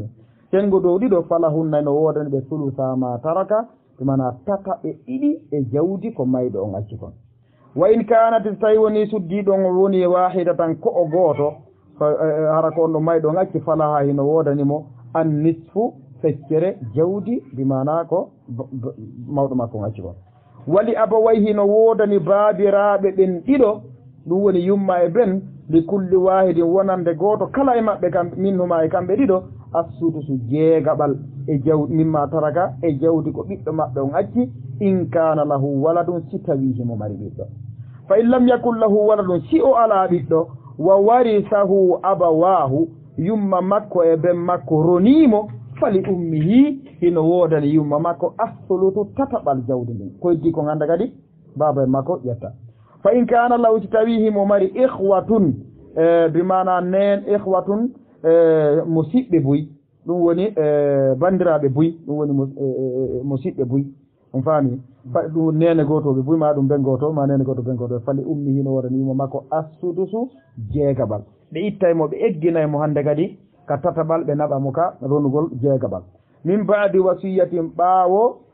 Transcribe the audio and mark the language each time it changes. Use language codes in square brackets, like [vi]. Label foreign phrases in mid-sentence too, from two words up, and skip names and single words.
[ff] sengo dow ɗiɗo falahunna no woodani ɓe [ar] ثلثا ما ترك [ff] mana tataɓe ɗiɗi e jawdi ko mayɗo on acci kon [ar] وإن كانت [ff] so tawi woni suddiɗon woni wahidatan ko o gooto hara ko on ɗo mayɗo ngacci falaha hino woodanimo [ar] النصف [ff] feccere jawdi bimana ko mawɗo makko ngacci kon [ar] ولأبويه [ff] hino woodani baabiraɓe ɓen ɗiɗo ɗum woni yumma e ben [ar] لكل واحد [ff] wonande gooto kala e maɓɓe kam minhuma e kamɓe ɗiɗo assudusu jeegaɓal e jawdi [ar] مما ترك [ff] e jawdi ko ɓiɗɗo maɓɓe on acci [ar] إن كان له ولد [ff] si tawi himo mari ɓiɗɗo [ar] فإن لم يكن له ولد [ff] si o ala ɓiɗɗo [ar] وورثه أبواه [ff] yumma makko e ben makko ronimo [ar] فلأمه [ff] hino woodani yumma makko assulutu tataɓal jawdi ndin ko heddi ko ganda kadi baba e makko ƴetta [ar] فإن كان له [ff] si tawi himo mari ihwatun bimana nen ihwatun musiɓɓe buy ɗum woni bandiraɓe buy ɗum woni musiɓɓe buy on faami ɗum nene gotoɓe buy ma ɗum ben goto ma nene goto ben goto [ar] فلأم [ff] hino wodani yumma makko assudusu jeegaɓal ɓe ittaymo ɓe egginaymo hande kadi ka tataɓal ɓe naɓamo ka ronugol jeegaɓal [ar] من بعد وصية [ff] ɓaawo